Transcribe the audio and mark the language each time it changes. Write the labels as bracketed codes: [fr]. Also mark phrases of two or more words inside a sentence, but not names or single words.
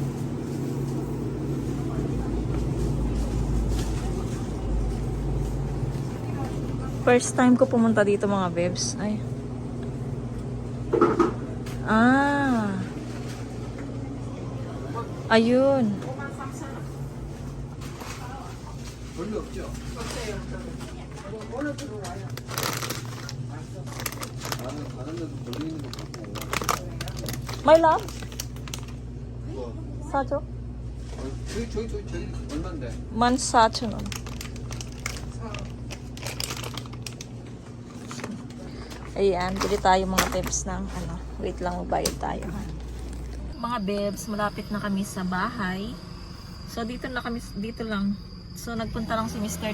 [en] First time [tl] ko pumunta dito mga bebs. Ay. Ah. Ayun. [ko] 별로 없죠? 다른 데도 별로 있는 거 같고. [en] My love? [ko] 사줘? 저기 얼만데? 14,000원. [tl] Ayan, bili tayo mga bebs ng ano. Wait lang, magbayad tayo ha. Mga bebs, malapit na kami sa bahay. So dito lang. So nagpunta lang si Mr.